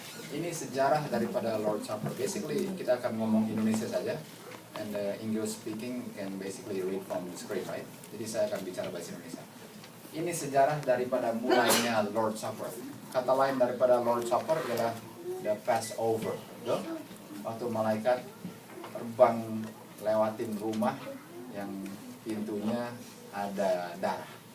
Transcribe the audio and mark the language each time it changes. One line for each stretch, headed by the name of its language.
Indonesian: Ini sejarah daripada Lord's Supper. Basically, kita akan ngomong Indonesia saja.
English: And English speaking can basically read from the script, right?
Indonesian: Jadi saya akan bicara bahasa Indonesia. Ini sejarah daripada mulainya Lord's Supper. Kata lain daripada Lord's Supper adalah the Passover. Betul? Waktu malaikat terbang lewatin rumah yang pintunya ada darah.